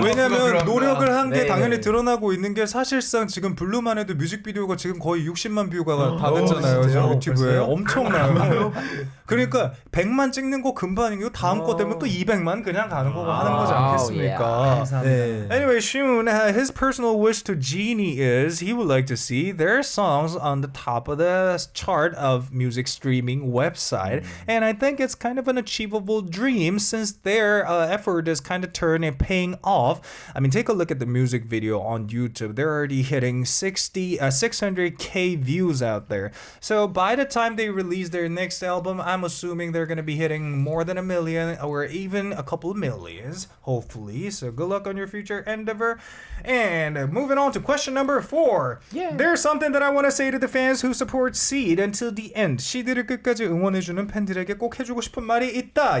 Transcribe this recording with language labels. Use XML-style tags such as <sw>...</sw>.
<ko>왜냐면 노력을 한 게 네. 당연히 드러나고 있는 게 사실상 지금 블루만 해도 뮤직비디오가 지금 거의 60만 뷰가 다 됐잖아요. 지금 유튜브에. 엄청나요. 그러니까 100만 찍는 거 금방이고 다음 거 되면 또 200만 그냥 가는 거고 하는 거지 않겠습니까? 네.</ko> <en>Anyway, Shun, his personal wish to Genie is he would like to see their songs on the top of the chart of music streaming website. And I think it's kind of an achievable dream since their effort is kind of turning and paying off. I mean, take a look at the music video on YouTube. They're already hitting 600K views out there. So by the time they release their next album, I'm assuming they're going to be hitting more than 1 million or even a couple of millions, hopefully. So good luck on your future endeavor. And moving on to question number 4. There's something that I want to say to the fans who support XEED until the end.</en> <ko>XEED를 끝까지 응원해주는 팬들에게 꼭 해주고 싶은 말이 있다.</ko>